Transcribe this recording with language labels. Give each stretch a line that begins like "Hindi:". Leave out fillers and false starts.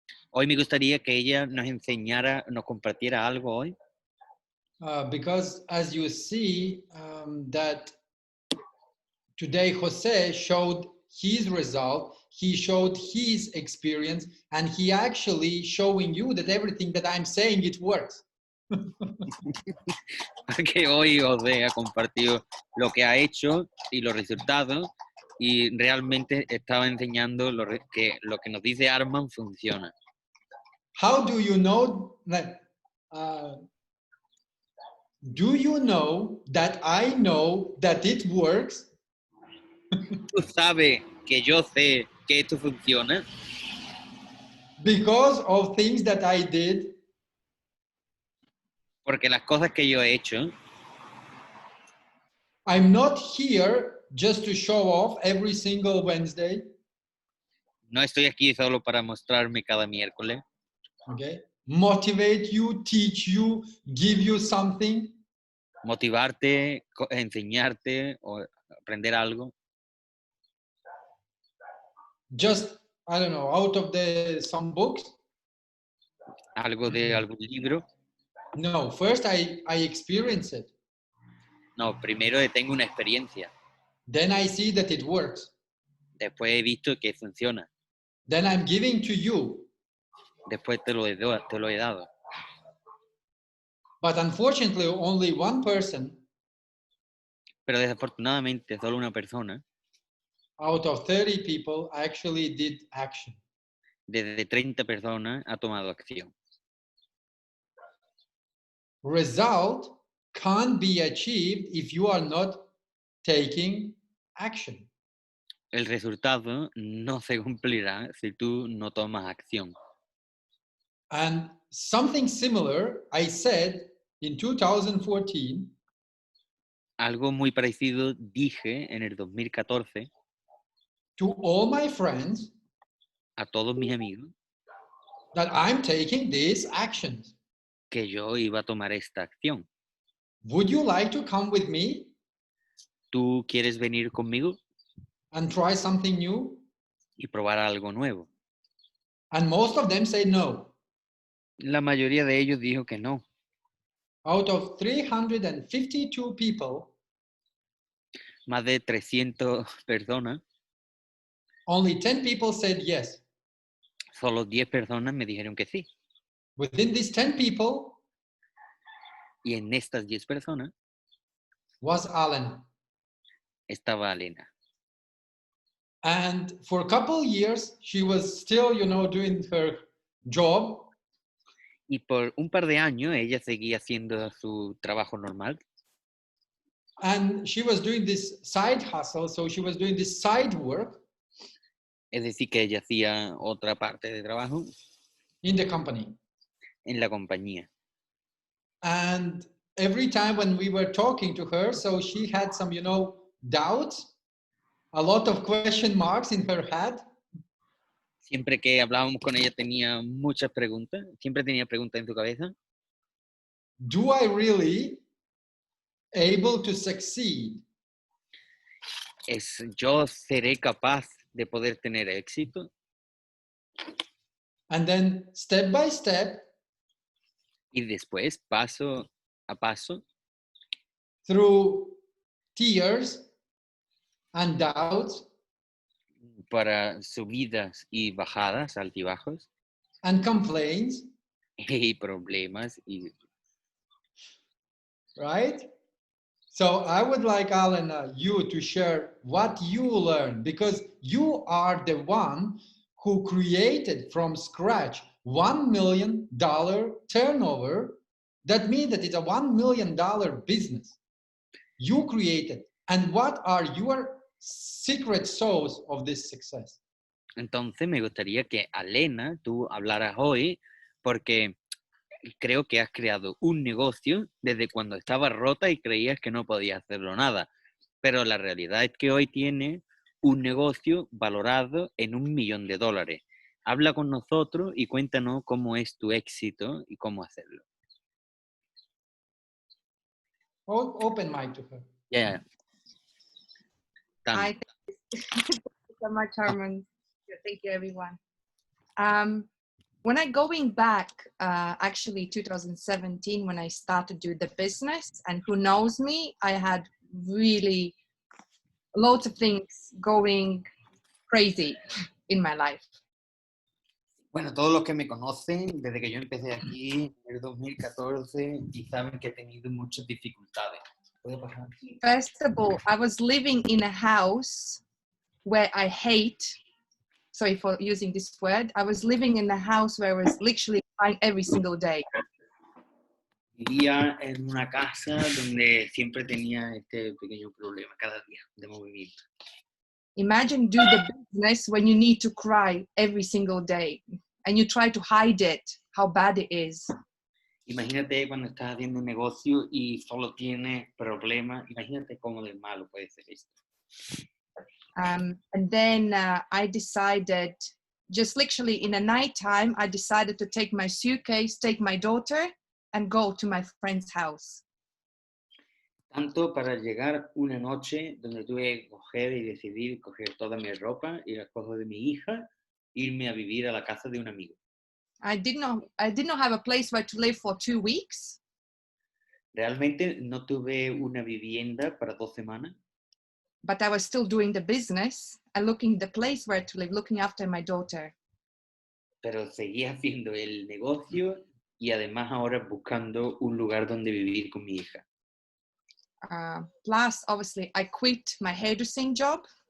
Spanish: Hoy me gustaría que ella nos enseñara, nos compartiera algo hoy,
English: Because as you see, that today Jose showed his result, he showed his experience, and he actually showing you that everything that I'm saying, it works.
Spanish: porque hoy José ha compartido lo que ha hecho y los resultados, y realmente estaba enseñando que lo que nos dice Armand funciona.
English: How do you know that? Do you know that I know that it works?
Spanish: Tú sabes que yo sé que esto funciona
English: Because of things that I did.
Spanish: porque las cosas que yo he hecho,
English: I'm not here just to show off every single Wednesday.
Spanish: no estoy aquí solo para mostrarme cada miércoles,
English: Okay. Motivate you, teach you, give you something.
Spanish: motivarte, enseñarte o aprender algo,
English: Just, I don't know, out of some books.
Spanish: algo de algún libro.
English: No, first I experience it.
Spanish: No, primero tengo una experiencia,
English: Then I see that it works.
Spanish: después he visto que funciona,
English: Then I'm giving to you.
Spanish: después te lo he dado.
English: But unfortunately, only one person
Spanish: Pero desafortunadamente solo una persona
English: out of 30 people actually did action.
Spanish: de 30 personas ha tomado acción.
English: Result can't be achieved if you are not taking action.
Spanish: El resultado no se cumplirá si tú no tomas acción.
English: And something similar I said in 2014
Spanish: Algo muy parecido dije en el 2014
English: to all my friends
Spanish: a todos mis amigos
English: that I'm taking these actions.
Spanish: que yo iba a tomar esta acción.
English: Would you like to come with me
Spanish: ¿Tú quieres venir conmigo
English: and try something new?
Spanish: y probar algo nuevo?
English: And most of them say no.
Spanish: La mayoría de ellos dijo que no.
English: Out of 352 people,
Spanish: Más de 300 personas,
English: only 10 people said yes.
Spanish: solo 10 personas me dijeron que sí.
English: Within these 10 people
Spanish: Y en estas 10 personas
English: was Alan.
Spanish: estaba Elena.
English: And for a couple years, she was still, doing her job.
Spanish: Y por un par de años ella seguía haciendo su trabajo normal.
English: And she was doing this side hustle. So she was doing this side work
Spanish: Es decir, que ella hacía otra parte de trabajo
English: in the company.
Spanish: en la compañía.
English: And every time when we were talking to her, so she had some, doubts, a lot of question marks in her head.
Spanish: Siempre que hablábamos con ella tenía muchas preguntas, siempre tenía preguntas en su cabeza.
English: Do I really able to succeed?
Spanish: ¿Yo seré capaz de poder tener éxito?
English: And then step by step,
Spanish: Y después, paso a paso,
English: through tears and doubts
Spanish: para subidas y bajadas, altibajos,
English: and complaints,
Spanish: y problemas, y
English: right? So I would like, Alan, you to share what you learned, because you are the one who created from scratch $1 million turnover. That means that it's a $1 million business you created. And what are your secret sauce of this success?
Spanish: Entonces me gustaría que, Alena, tú hablaras hoy, porque creo que has creado un negocio desde cuando estaba rota y creías que no podías hacerlo nada. Pero la realidad es que hoy tienes un negocio valorado en $1 millón. Habla con nosotros y cuéntanos cómo es tu éxito y cómo hacerlo.
English: Open mic to her. Yeah. Thank you so much, Armand. Thank you, everyone. When I going back, actually 2017, when I started to do the business, and who knows me, I had really lots of things going crazy in my life.
Spanish: Bueno, todos los que me conocen, desde que yo empecé aquí en el 2014, y saben que he tenido muchas dificultades. ¿Puedo pasar?
English: First of all, I was living in a house where I hate, sorry for using this word, I was living in a house where I was literally crying every single day.
Spanish: Vivía en una casa donde siempre tenía este pequeño problema cada día de movimiento.
English: Imagine do the business when you need to cry every single day and you try to hide it, how bad it is.
Spanish: Imagínate cuando estás haciendo un negocio y solo tienes problemas. Imagínate cómo de malo puede ser esto.
English: And then I decided, just literally in a night time, I decided to take my suitcase, take my daughter, and go to my friend's house.
Spanish: Tanto para llegar una noche donde tuve que coger y decidir coger toda mi ropa y las cosas de mi hija, irme a vivir a la casa de un amigo.
English: I did not have a place where to live for 2 weeks.
Spanish: Realmente no tuve una vivienda para 2 semanas,
English: But I was still doing the business and looking the place where to live, looking after my daughter.
Spanish: pero seguía haciendo el negocio y además ahora buscando un lugar donde vivir con mi hija.
English: Plus, obviously, I quit my hairdressing job.